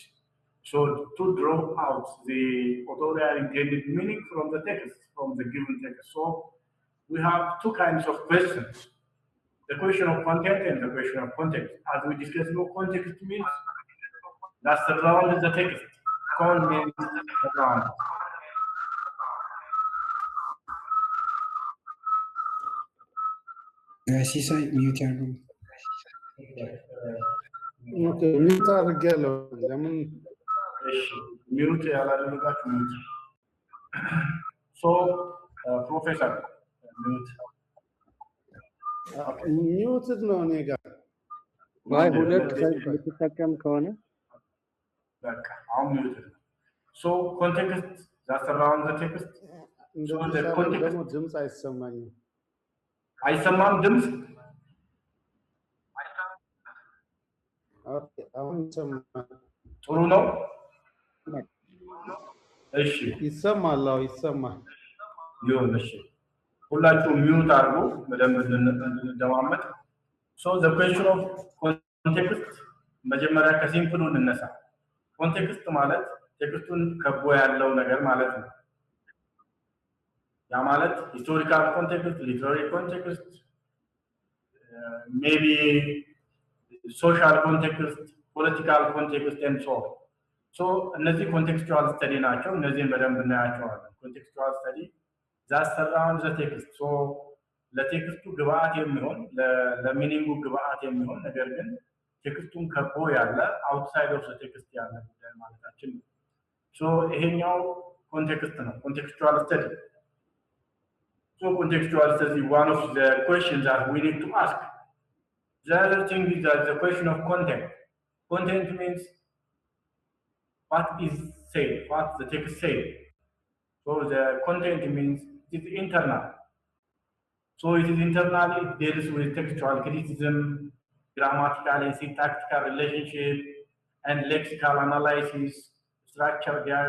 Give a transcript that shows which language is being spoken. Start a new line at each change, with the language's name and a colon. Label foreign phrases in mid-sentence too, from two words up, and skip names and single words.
English: So to draw out the authorial intended meaning from the text, from the given text. So we have two kinds of questions: the question of content and the question of context. As we discussed, context means that surrounds the text. Con means around.
Amharic: ሲሳይ ሚዩት ያሉ ሚዩት አድርጌያለሁ። ለምን ሚዩት ያላደረጋችሁ?
English: mute so professor
Amharic: ሚዩትድ ነው እኔ ጋር ባይ ሁለት ልትጠቀም ከሆነ በቃ አሁን ሚዩትድ ነው።
English: so context that surrounds the text.
Amharic: ደግሞ ድምፅ አይሰማኝም። አይሰማም ድምፅ? አሁን ይሰማል። ጥሩ ነው። እሺ ይሰማል። አዎ ይሰማል። ይሁን። እሺ ሁላችሁም ሚዩት አድርጉ በደንብ እንደማመጥ።
English: so the question of context
Amharic: መጀመሪያ ከሲምፕሉ እንነሳ። ኮንቴክስት ማለት ቴክስቱን ከቦ ያለው ነገር ማለት ነው። ያ ማለት
English: historical context, literary context, maybe social context, political context and so on.
Amharic: ሶ እነዚህ
English: contextual study
Amharic: ናቸው። እነዚህን በደንብ እናያቸዋለን።
English: contextual study that surrounds the text.
Amharic: ሶ ለቴክስቱ ግብአት የሚሆን ለሚኒንጉ ግብአት የሚሆን ነገር ግን ቴክስቱን ከቦ ያለ
English: outside of text
Amharic: ያለ ጉዳይ ማለታችን ነው። ሶ ይሄኛው ኮንቴክስት ነው፣
English: contextual study። so contextual study one of the questions that we need to ask. The other thing is that the question of content. Content means what is said, what the text said. So the content means it is internal. So it is internal, it deals with textual criticism, grammatical and syntactical relationship, and lexical analysis, structure there.